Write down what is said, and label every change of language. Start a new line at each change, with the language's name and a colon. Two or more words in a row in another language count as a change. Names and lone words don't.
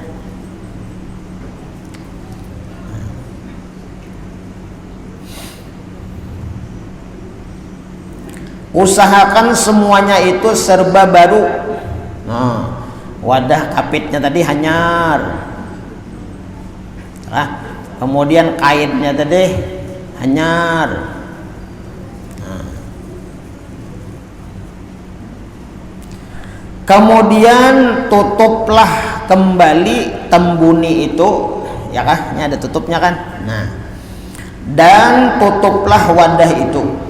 Indonesian: Usahakan semuanya itu serba baru.
Banjar: Nah, wadah kapitnya tadi hanyar. Kemudian kainnya tadi hanyar.
Indonesian: Nah, kemudian tutuplah kembali tembuni itu, ya kah? Ini ada tutupnya kan? Nah, dan tutuplah wadah itu.